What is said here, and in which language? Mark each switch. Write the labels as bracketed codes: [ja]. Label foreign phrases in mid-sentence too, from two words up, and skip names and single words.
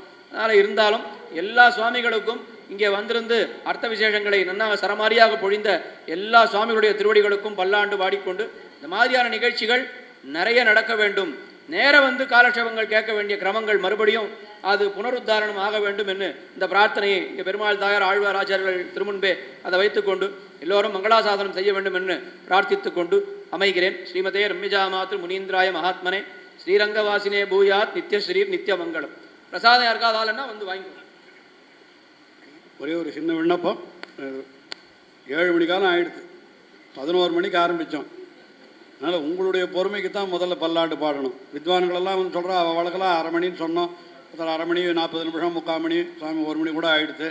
[ta] அதனால் இருந்தாலும் எல்லா சுவாமிகளுக்கும் இங்கே வந்திருந்து அர்த்த விசேஷங்களை நன்னா சரமாரியாக பொழிந்த எல்லா சுவாமிகளுடைய திருவடிகளுக்கும் பல்லாண்டு பாடிக்கொண்டு இந்த மாதிரியான நிகழ்ச்சிகள் நிறைய நடக்க வேண்டும். நேர காலட்சேபங்கள் கேட்க வேண்டிய கிரமங்கள் மறுபடியும் அது புனருத்தாரணம் ஆக வேண்டும் என்று இந்த பிரார்த்தனையை இங்கே பெருமாள் தாயார் ஆழ்வார் ஆச்சாரியர்கள் திருமுன்பே அதை வைத்துக்கொண்டு எல்லோரும் மங்களாசாதனம் செய்ய வேண்டும் என்று பிரார்த்தித்து கொண்டு அமைகிறேன். [sa] श्रीमते रम्यजा मातृ मुनीन्द्राय महात्मने श्रीरङ्गवासिने भूयात् नित्यश्रीर् नित्यमङ्गलम्. [ta] பிரசாதம் யாருக்காதாலன்னா வாங்கிக்கணும். ஒரே ஒரு சின்ன விண்ணப்பம். 7 மணி காலம் ஆகிடுது, 11 மணிக்கு ஆரம்பித்தோம். அதனால் உங்களுடைய பொறுமைக்கு தான் முதல்ல பல்லாண்டு பாடணும். வித்வான்களெல்லாம் சொல்கிறா அவள் வழக்கெல்லாம் 1/2 மணின்னு சொன்னோம், முதல்ல 1/2 மணி 40 நிமிஷம் 3/4 மணி சுவாமி 1 மணி கூட ஆகிடுது.